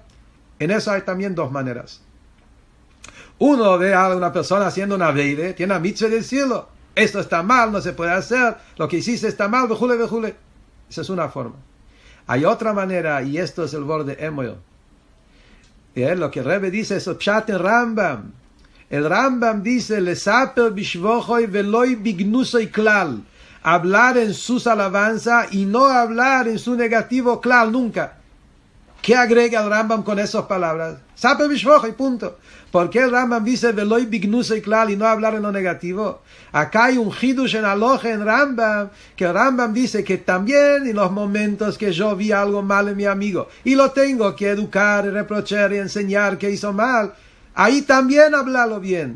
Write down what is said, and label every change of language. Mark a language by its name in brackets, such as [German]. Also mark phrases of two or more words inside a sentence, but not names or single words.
[Spanish] En eso hay también dos maneras. Uno ve a una persona haciendo una veide, tiene la mitzvah de decirlo. Esto está mal, no se puede hacer, lo que hiciste está mal, [Hebrew] וכולי, וכולי. [Spanish] Esa es una forma. Hay otra manera, y esto es el borde Emoel. Lo que el Rebbe dice es Pshat en Rambam. El Rambam dice, [Hebrew] לספר בשבחו ולא בגנותו כלל. [Spanish] Hablar en sus alabanzas y no hablar en su negativo klal, nunca. ¿Qué agrega el Rambam con esas palabras? [Hebrew] לספר בשבחו, [Spanish] punto. ¿Por qué el Rambam dice [Hebrew] ולא בגנותו כלל [Spanish] y no hablar en lo negativo? Acá hay un hidush en Aloha en Rambam, que el Rambam dice que también en los momentos que yo vi algo mal en mi amigo y lo tengo que educar, y reprochar y enseñar que hizo mal, ahí también hablarlo bien.